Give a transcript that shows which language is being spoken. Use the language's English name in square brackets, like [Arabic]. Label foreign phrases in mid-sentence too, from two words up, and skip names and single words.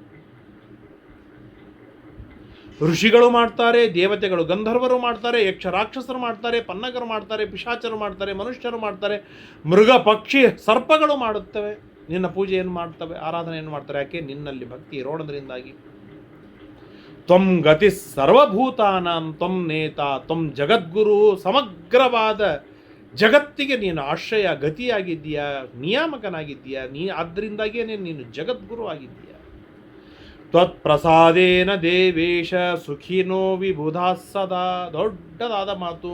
[Kannada] ಋಷಿಗಳು ಮಾಡ್ತಾರೆ, ದೇವತೆಗಳು ಗಂಧರ್ವರು ಮಾಡ್ತಾರೆ, ಯಕ್ಷ ರಾಕ್ಷಸರು ಮಾಡ್ತಾರೆ, ಪನ್ನಗರು ಮಾಡ್ತಾರೆ, ಪಿಶಾಚರು ಮಾಡ್ತಾರೆ, ಮನುಷ್ಯರು ಮಾಡ್ತಾರೆ, ಮೃಗ ಪಕ್ಷಿ ಸರ್ಪಗಳು ಮಾಡುತ್ತವೆ. ನಿನ್ನ ಪೂಜೆಯನ್ನು ಮಾಡ್ತವೆ, ಆರಾಧನೆಯನ್ನು ಮಾಡ್ತಾರೆ. ಯಾಕೆ? ನಿನ್ನಲ್ಲಿ ಭಕ್ತಿ ಇರೋಣದ್ರಿಂದಾಗಿ. [Sanskrit] ತ್ವಂ ಗತಿ ಸರ್ವಭೂತಾನಾಂ ತ್ವಂ ನೇತಾ ತ್ವಂ ಜಗದ್ಗುರು. [Kannada] ಸಮಗ್ರವಾದ ಜಗತ್ತಿಗೆ ನೀನು ಆಶ್ರಯ ಗತಿಯಾಗಿದ್ದೀಯಾ, ನಿಯಾಮಕನಾಗಿದ್ದೀಯಾ. ಆದ್ದರಿಂದಾಗಿಯೇ ನೀನು ಜಗದ್ಗುರು ಆಗಿದ್ದೀಯಾ. [Sanskrit] ತ್ವತ್ಪ್ರಸಾದೇನ ದೇವೇಶ ಸುಖಿನೋ ವಿಬುಧಾ ಸದಾ. [Kannada] ದೊಡ್ಡದಾದ ಮಾತು.